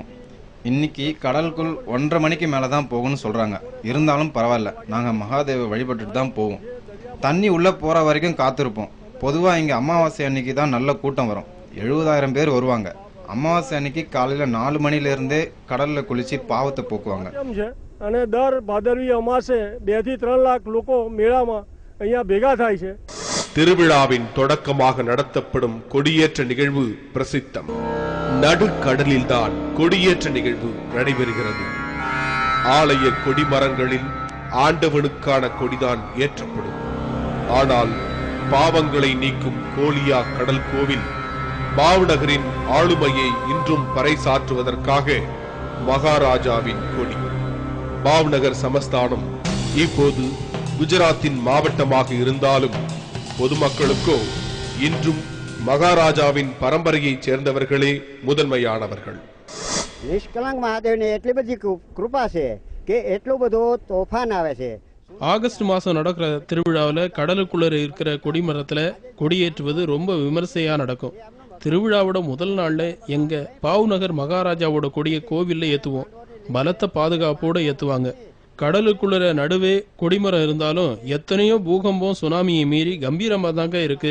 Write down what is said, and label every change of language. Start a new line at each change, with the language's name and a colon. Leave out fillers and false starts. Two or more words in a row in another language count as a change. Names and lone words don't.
Tamil: இன்னைக்கு கடலுக்குள் 1:30 மணிக்கு மேலதான் போகும்னு சொல்றாங்க. இருந்தாலும் பரவாயில்ல, நாங்க மகாதேவ வழிபட்டுட்டு தான் போவோம். தண்ணி உள்ள போற வரைக்கும் காத்திருப்போம். பொதுவா இங்க அமாவாசை அன்னைக்கு தான் நல்ல கூட்டம் வரும். 70,000 பேர் வருவாங்க. அமாவாசை அன்னைக்கு காலையில 4 மணில இருந்தே கடல்ல குளிச்சு பாவத்தை போக்குவாங்க.
Gujarati: અને દર ભાદરવી અમાસે 2 થી 3 લાખ લોકો મેળામાં અહીંયા ભેગા થાય છે.
Tamil: திருவிழாவின் தொடக்கமாக நடத்தப்படும் கொடியேற்ற நிகழ்வு பிரசித்தம். நடுக்கடலில்தான் கொடியேற்ற நிகழ்வு நடைபெறுகிறது. ஆலய கொடிமரங்களில் ஆண்டவனுக்கான கொடிதான் ஏற்றப்படும். ஆனால் பாவங்களை நீக்கும் கோலியாக் கடல் கோவில் பாவ்நகரின் ஆளுமையை இன்றும் பறைசாற்றுவதற்காக மகாராஜாவின் கொடி. பாவ்நகர் சமஸ்தானம் இப்போது குஜராத்தின் மாவட்டமாக இருந்தாலும் பொதுமக்களுக்கோ இன்றும் மகாராஜாவின் பரம்பரையைச் சேர்ந்தவர்களே முதன்மையானவர்கள்.
Gujarati: નિષ્કલંક મહાદેવની એટલી બધી કૃપા છે કે એટલો બધો તોફાન આવે છે.
Tamil: ஆகஸ்ட் மாதம் நடக்கிற திருவிழாவில் கடலுக்குள்ளே இருக்கிற கொடிமரத்தில் கொடியேற்றுவது ரொம்ப விமர்சையாக நடக்கும். திருவிழாவோட முதல் நாளில் எங்கள் பாவ்நகர் மகாராஜாவோட கொடியை கோவிலில் ஏற்றுவோம். பலத்த பாதுகாப்போடு ஏற்றுவாங்க. கடலுக்குள்ள நடுவே கொடிமரம் இருந்தாலும் எத்தனையோ பூகம்பம் சுனாமியை மீறி கம்பீரமாக தாங்க இருக்கு.